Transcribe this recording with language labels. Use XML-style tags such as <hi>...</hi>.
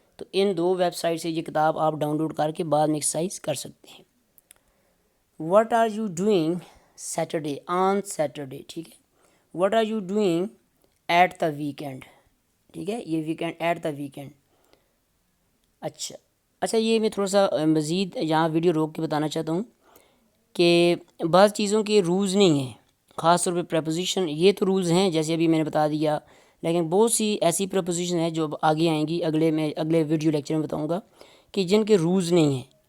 <ur>تو ان 2 web site سے یہ کتاب آپ ڈاؤن لوڈ کر کے بعد میں ایکسرسائز کر سکتے ہیں.</ur> <en>What are you doing Saturday on Saturday.</en> <ur>ٹھیک ہے.</ur> <en>What are you doing at the weekend.</en> <ur>ٹھیک ہے، یہ ویکینڈ ایٹ دا ویکینڈ. اچھا یہ میں تھوڑا سا مزید یہاں ویڈیو روک کے بتانا چاہتا ہوں کہ بعض چیزوں کے رولز نہیں ہیں، خاص طور پہ پریپوزیشن. یہ تو رولز ہیں جیسے ابھی میں نے بتا دیا، لیکن بہت سی ایسی پریپوزیشن ہیں جو آگے آئیں گی، اگلے ویڈیو لیکچر میں بتاؤں گا کہ جن کے رولز نہیں ہیں.</ur>